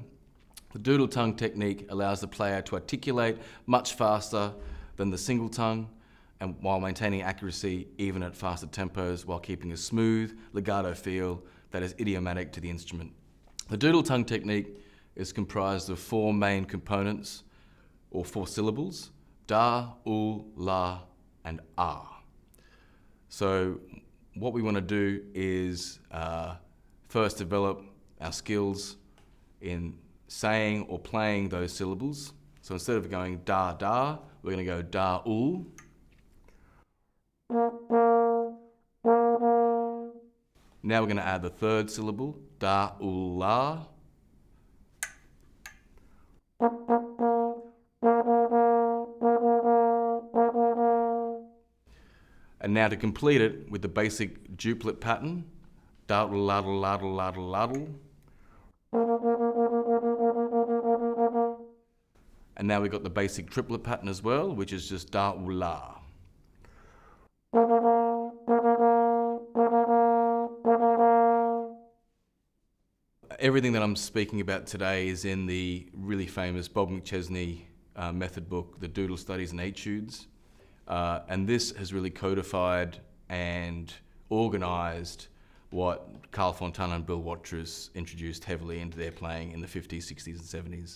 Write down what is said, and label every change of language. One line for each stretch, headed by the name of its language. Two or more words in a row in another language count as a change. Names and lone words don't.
English: The doodle tongue technique allows the player to articulate much faster than the single tongue, and while maintaining accuracy even at faster tempos, while keeping a smooth legato feel that is idiomatic to the instrument. The doodle tongue technique is comprised of four main components, or four syllables: da, ul, la, and ah. So what we want to do is first develop our skills in saying or playing those syllables. So instead of going da, da, we're going to go da, ul. Now we're going to add the third syllable, da, ul, la. And now to complete it with the basic duplet pattern, daddle, laddle, laddle, laddle, laddle. And now we've got the basic triplet pattern as well, which is just da, u, la. Everything that I'm speaking about today is in the really famous Bob McChesney method book, The Doodle Studies and Etudes. And this has really codified and organized what Carl Fontana and Bill Watrous introduced heavily into their playing in the 50s, 60s, and 70s.